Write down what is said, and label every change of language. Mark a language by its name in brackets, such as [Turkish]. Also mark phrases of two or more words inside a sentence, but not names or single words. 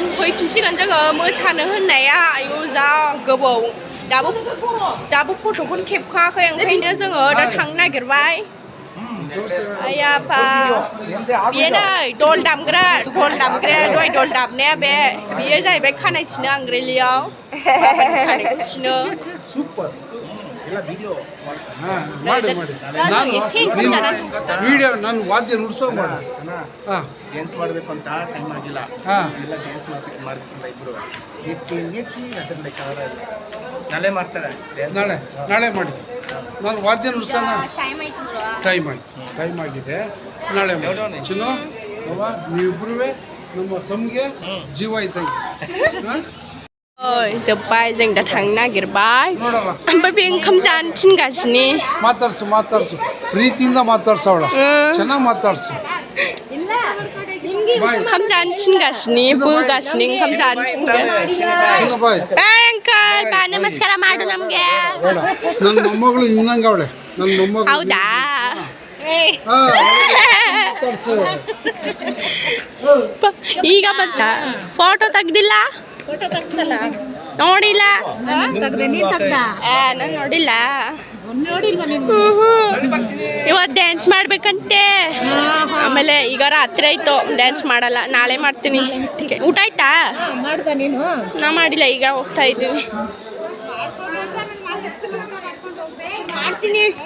[Bodo] हैफिनसिगोन जोङो मोसानो होननाया आयु जा गोबाव दाबो फट'खौनो खेबखाङाखै ओंखायनो जोङो दा थांनो नागिरबाय आयाफा बेयो नै दल दामग्राया दहाय दल दामनाया बेयो जाहैबाय खानाय सिनो आंग्रेलियाव खानायखौ सिनो [Kannada] ವಿಡಿಯೋ ನಾನು ವಾದ್ಯ ನುಡ್ಸೋ ಮಾಡು ಡ್ಯಾನ್ಸ್ ಮಾಡಬೇಕು ಅಂತ ಟೈಮ್ ಆಗಿಲ್ಲ ಎಲ್ಲ ಡ್ಯಾನ್ಸ್ ಮಾಡ್ಬೇಕಂತ ಇಬ್ರು ನೆಟ್ಟಿ ಅದನ್ನ ನಾಳೆ ಮಾಡ್ತಾರೆ ನಾಳೆ ಮಾಡಿ ನಾನು ವಾದ್ಯ ನುಡ್ಸೋಣ ಟೈಮ್ ಆಗಿದೆ ನಾಳೆ ಮಾಡಿ ಚಿನ್ನು ನೀವಿಬ್ರು ನಮ್ಮ ಸಮ್ಗೆ ಜೀವ ಇದ್ದಂಗೆ [Bodo] जोब्बाय जों दा थांनो नागिरबाय ओमफ्राय बे ओंखाम जानो थिनगासिनो [Kannada] ಮಾತಾಡ್ಸು ಪ್ರೀತಿಯಿಂದ ಮಾತಾಡ್ಸವಳ ಚೆನ್ನಾಗಿ ಮಾತಾಡ್ಸು [Bodo] ओंखाम जानो थिनगासिनो बोगासिनो ओंखाम जानो थिनगासिनो [Kannada] ಅಂಕಲ್ ಬಾ ನಮಸ್ಕಾರ ಮಾಡು ನಮಗೆ ನನ್ನ ಮೊಮ್ಮಗಳು ಇನ್ನಂಗೆ ಅವಳೆ ನನ್ನ ಮೊಮ್ಮಗಳು ಹೌದಾ ಈಗ ಬಂತ ಫೋಟೋ ತೆಗ್ದಿಲ್ಲ ನೋಡಿಲ್ಲ ನಾನು ನೋಡಿಲ್ಲ ಇವತ್ತು ಡ್ಯಾನ್ಸ್ ಮಾಡ್ಬೇಕಂತೆ ಆಮೇಲೆ ಈಗ ರಾತ್ರಿ ಆಯ್ತು ಡ್ಯಾನ್ಸ್ ಮಾಡಲ್ಲ ನಾಳೆ ಮಾಡ್ತೀನಿ ಊಟ ಆಯ್ತಾ ನಾ ಮಾಡಿಲ್ಲ ಈಗ ಹೋಗ್ತಾ ಇದ್ದೀನಿ ಮಾಡ್ತೀನಿ